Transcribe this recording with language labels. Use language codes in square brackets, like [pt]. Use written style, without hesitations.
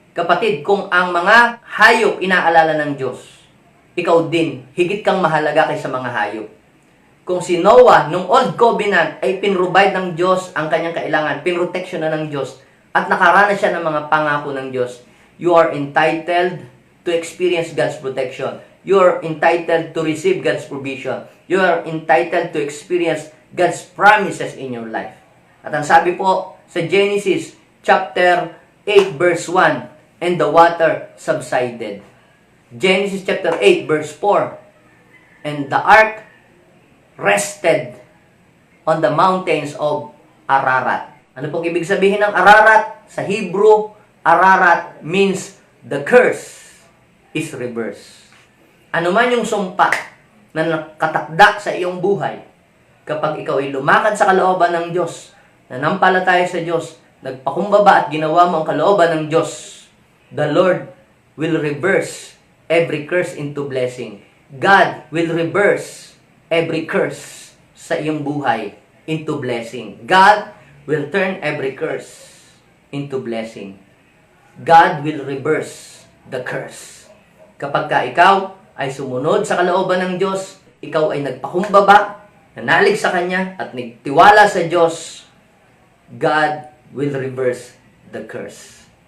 [tl] Kapatid, kung ang mga hayop inaalala ng Diyos, ikaw din, higit kang mahalaga kaysa mga hayop. Kung si Noah, nung Old Covenant, ay pinrovide ng Diyos ang kanyang kailangan, pinroteksyon na ng Diyos, at nakaranas siya ng mga pangako ng Diyos, [en] you are entitled to experience God's protection. You are entitled to receive God's provision. You are entitled to experience God's promises in your life. [tl] At ang sabi po sa Genesis chapter 8 verse 1, [en] and the water subsided. Genesis chapter 8 verse 4, and the ark rested on the mountains of Ararat. [tl] Ano pong ibig sabihin ng Ararat? Sa Hebrew, Ararat [en] means the curse is reversed. [tl] Ano man yung sumpa na nakatakda sa iyong buhay, kapag ikaw ay lumakad sa kalooban ng Diyos, nanampalataya sa Diyos, nagpakumbaba at ginawa mo ang kalooban ng Diyos, [en] the Lord will reverse every curse into blessing. God will reverse every curse [tl] sa iyong buhay [en] into blessing. God will turn every curse into blessing. God will reverse the curse. [tl] Kapag ka ikaw ay sumunod sa kalooban ng Diyos, ikaw ay nagpakumbaba, nanalig sa Kanya, at nagtiwala sa Diyos, [en] God will reverse the curse.